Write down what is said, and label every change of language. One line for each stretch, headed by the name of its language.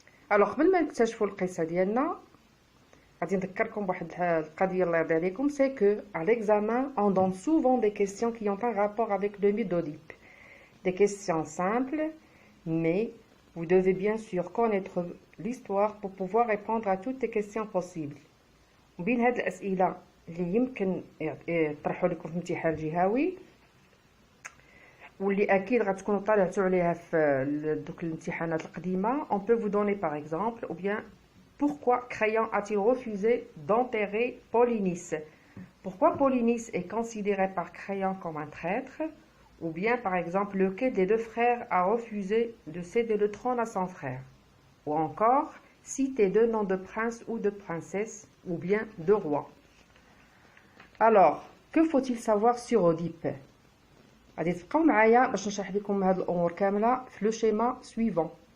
French: Alors
Arabic: قبل ما نكتشفوا القصه ديالنا غادي نذكركم بواحد القضيه الله يرضي عليكم,
French: c'est que à l'examen on donne souvent des questions qui ont un rapport avec le mythe d'Oedipe, des questions simples, mais vous devez bien sûr connaître l'histoire pour pouvoir répondre à toutes les questions possibles.
Arabic: وبين هاد الاسئله اللي يمكن يطرحوا لكم في الامتحان الجهوي واللي اكيد غتكونوا طالعتوا عليها في دوك الامتحانات القديمه,
French: on peut vous donner par exemple, ou bien pourquoi Créon a-t-il refusé d'enterrer Polynice? Pourquoi Polynice est considéré par Créon comme un traître? Ou bien par exemple, lequel des deux frères a refusé de céder le trône à son frère? Ou encore, citez deux noms de princes ou de princesses, ou bien de rois. Alors, que faut-il savoir sur Oedipe?
Arabic: غادي تبقاو معايا باش نشرح لكم هاد الامور كامله في
French: لو شيما سويفون.